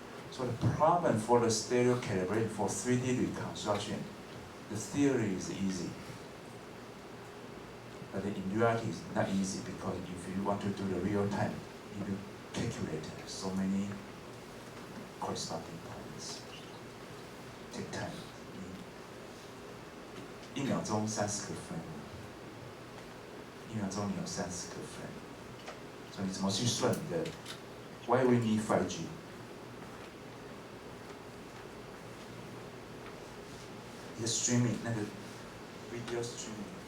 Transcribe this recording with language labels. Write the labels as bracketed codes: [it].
[en] So the problem for the stereo calibration for 3D reconstruction, the theory is easy. But in reality, it's not easy because if you want to do the real time, if you calculate so many corresponding points, take time. [zh] 1秒钟30个 frame，1秒钟你有30个 frame， 所以你怎么去算你的 ？ Why we need 5G？你的 streaming 那个 video streaming。